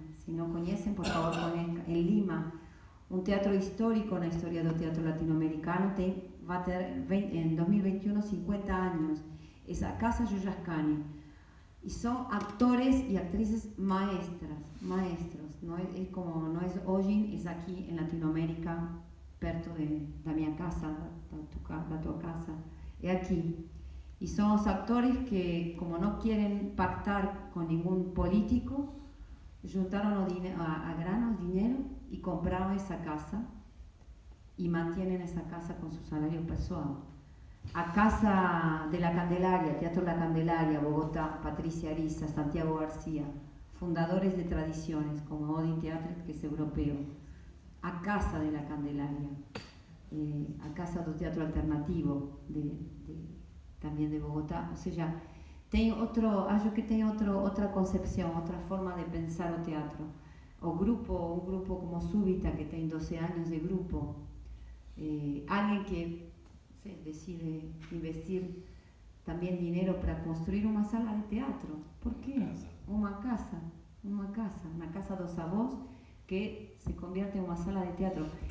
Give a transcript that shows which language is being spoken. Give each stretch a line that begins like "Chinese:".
Portuguese: Se não conhecem, por favor, conheçam. Em Lima, um teatro histórico na história do teatro latino-americano, vai ter em 2021 50 anos. Essa Casa Yuyascani. E são atores e atrizes maestros. Não é hoje, é aqui em Latinoamérica, perto da minha casa, da tua casa. É aqui.
Spanish: Y son los actores que, como no quieren pactar con ningún político, juntaron a granos dinero y compraron esa casa y mantienen esa casa con su salario personal. A Casa de la Candelaria, Teatro La Candelaria, Bogotá, Patricia Ariza, Santiago García, fundadores de tradiciones como Odin Theatre, que es europeo. A Casa de la Candelaria, a Casa do Teatro Alternativo, también de Bogotá.
Portuguese: Ou seja, acho que tem outra concepção, outra forma de pensar o teatro. Um grupo como Súbita, que tem 12 anos de grupo,
Spanish: alguien que decide investir también dinero para construir una sala de teatro. ¿Por qué? Una casa dos avós que se convierte en una sala de teatro.